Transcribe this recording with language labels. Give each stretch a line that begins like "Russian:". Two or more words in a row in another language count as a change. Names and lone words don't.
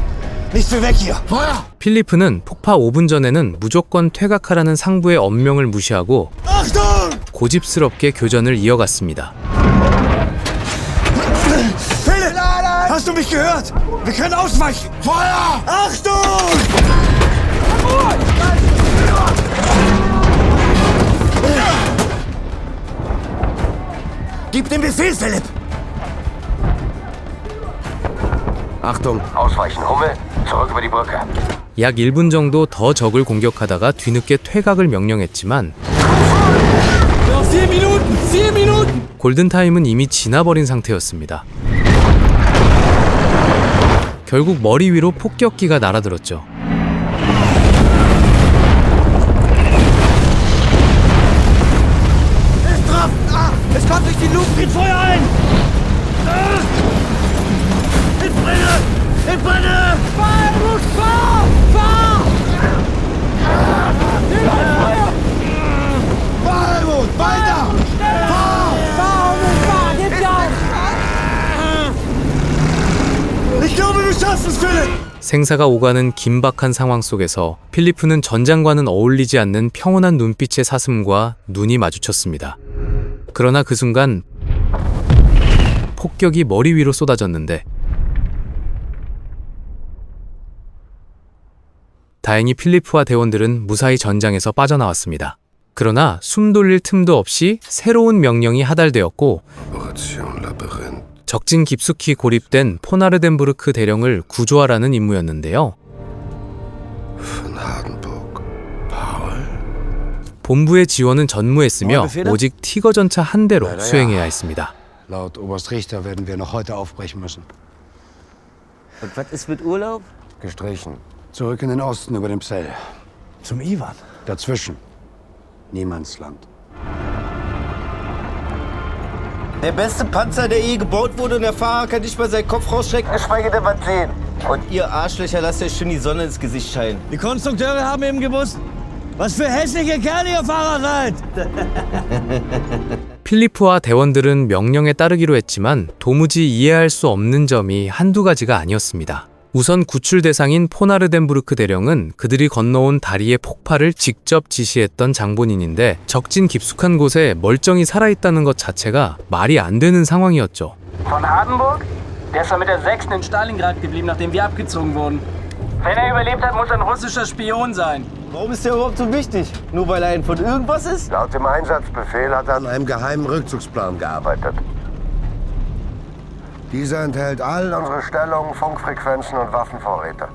German: Nicht viel weg hier! Feuer!
Korean: 필리프는 폭파 5분 전에는 무조건 퇴각하라는 상부의 엄명을 무시하고
German: Achtung!
Korean: 고집스럽게 교전을 이어갔습니다.
German: Philipp! Hast du mich gehört? Wir können ausweichen! Feuer! Achtung! Gib den Befehl, Philipp! Achtung! Ausweichen, Hummel! Zurück über die Brücke!
Korean: 약 1분 정도 더 적을 공격하다가 뒤늦게 퇴각을 명령했지만
German: Noch 4 Minuten! 4 Minuten!
Korean: 골든타임은 이미 지나버린 상태였습니다. 결국 머리 위로 폭격기가 날아들었죠.
German: Es kommt durch die Luken! Tritt Feuer ein! Ich brenne! Ich brenne! Fahr, Luke, fahr! Fahr! Helmut, weiter! Fahr, Luke, fahr! Gib Gas! Ich glaube, wir schaffen es, Philipp!
Korean: 생사가 오가는 긴박한 상황 속에서 필리프는 전장과는 어울리지 않는 평온한 눈빛의 사슴과 눈이 마주쳤습니다. 그러나 그 순간 폭격이 머리 위로 쏟아졌는데 다행히 필리프와 대원들은 무사히 전장에서 빠져나왔습니다. 그러나 숨 돌릴 틈도 없이 새로운 명령이 하달되었고 적진 깊숙이 고립된 포나르덴부르크 대령을 구조하라는 임무였는데요. 본부의 지원은 전무했으며 오직 티거 전차 한 대로 수행해야 했습니다.
German: Laut Oberst Richter werden wir noch heute aufbrechen müssen. Und was ist mit Urlaub? Gestrichen. Zurück in den Osten über den Psell. Zum Iwan. Dazwischen. Niemandsland. Der beste Panzer, der je gebaut wurde und der Fahrer kann nicht mal seinen Kopf rausstrecken, geschweige denn was sehen. Und ihr Arschlöcher lasst euch schon die Sonne ins Gesicht scheinen. Die Konstrukteure haben eben gewusst, was für hässliche Kerle ihr Fahrer seid!
Korean: 필리프와 대원들은 명령에 따르기로 했지만 도무지 이해할 수 없는 점이 한두 가지가 아니었습니다. 우선 구출 대상인 포나르덴부르크 대령은 그들이 건너온 다리의 폭발을 직접 지시했던 장본인인데 적진 깊숙한 곳에 멀쩡히 살아있다는 것 자체가 말이 안 되는 상황이었죠.
German: Von Hardenburg? Der ist doch mit der 6. in Stalingrad geblieben, nachdem wir abgezogen wurden. Wenn er überlebt hat, muss er ein Russischer Spion sein. Warum ist der überhaupt so wichtig? Nur weil er ein von irgendwas ist? Laut dem Einsatzbefehl hat er an einem geheimen Rückzugsplan gearbeitet. Dieser enthält all unsere Stellungen, Funkfrequenzen und Waffenvorräte.